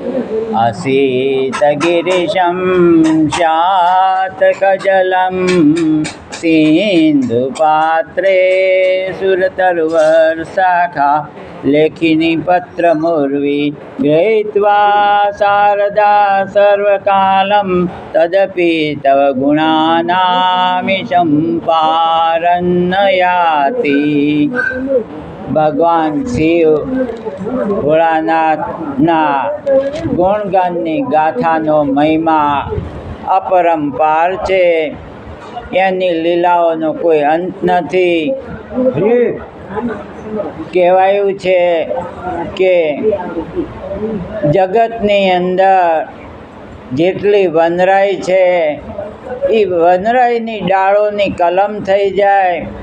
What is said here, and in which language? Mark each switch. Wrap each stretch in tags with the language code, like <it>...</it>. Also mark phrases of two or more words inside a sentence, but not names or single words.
<sa>असितगिरिशं शातकजलं सिन्धुपात्रे सुरतरुवर्षाखा लेखिनी पत्रमुर्वी गृहीत्वा शारदा सर्वकालं तदपि तव गुणानामीशं पारन्नयाति।</sa> <gu>ભગવાન શિવ ભોળાનાથના ગુણગાનની ગાથાનો મહિમા અપરંપાર છે. એની લીલાઓનો કોઈ અંત નથી. કહેવાયું છે કે જગતની અંદર જેટલી વનરાઈ છે એ વનરાઈની ડાળોની કલમ થઈ જાય.</gu>